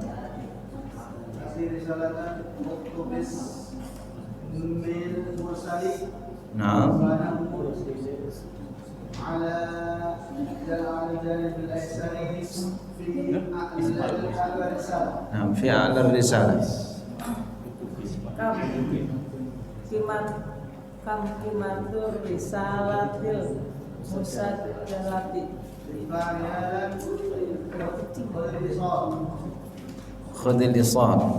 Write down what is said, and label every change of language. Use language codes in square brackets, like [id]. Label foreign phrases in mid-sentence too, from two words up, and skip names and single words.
[id] Nah. [ar] على الجانب الأيسر في أعلى الرسالة. Nah, في أعلى الرسالة. كم قيمة الرسالة المسجلة. خذ اليسار.